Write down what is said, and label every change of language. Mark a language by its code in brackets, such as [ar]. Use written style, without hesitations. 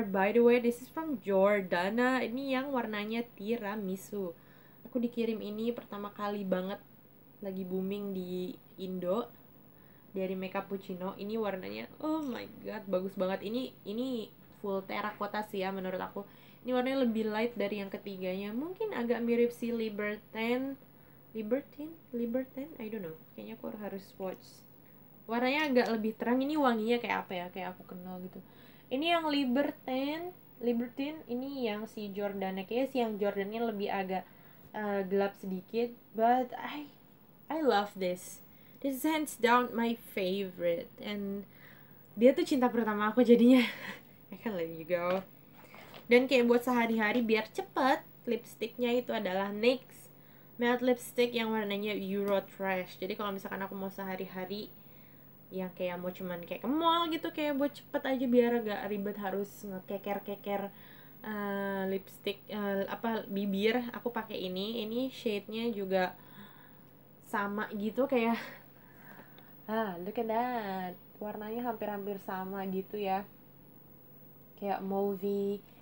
[en] By the way, this is from Jordana. [id] Ini yang warnanya tiramisu. Aku dikirim ini pertama kali banget, lagi booming di Indo, dari Makeup Puccino. Ini warnanya, [en] oh my god, [id] bagus banget. Ini full terracotta sih ya menurut aku. Ini warnanya lebih light dari yang ketiganya. Mungkin agak mirip si Libertine, [en] I don't know. [id] Kayaknya aku harus swatch. Warnanya agak lebih terang. Ini wanginya kayak apa ya? Kayak aku kenal gitu. Ini yang Libertine. Ini yang si Jordana. Kayaknya si yang Jordannya lebih agak gelap sedikit. [en] But I love this. This is hands down my favorite. [id] And dia tuh cinta pertama aku jadinya. [en] I can't let you go. [id] Dan kayak buat sehari-hari biar cepet, lipsticknya itu adalah NYX matte lipstick yang warnanya Euro Trash. Jadi kalau misalkan aku mau sehari-hari yang kayak mau cuman kayak ke mall gitu, kayak buat cepet aja biar gak ribet harus ngekeker-keker lipstick bibir, aku pakai ini shade-nya juga sama gitu kayak [en] look at that, [id] warnanya hampir-hampir sama gitu ya, kayak mauve.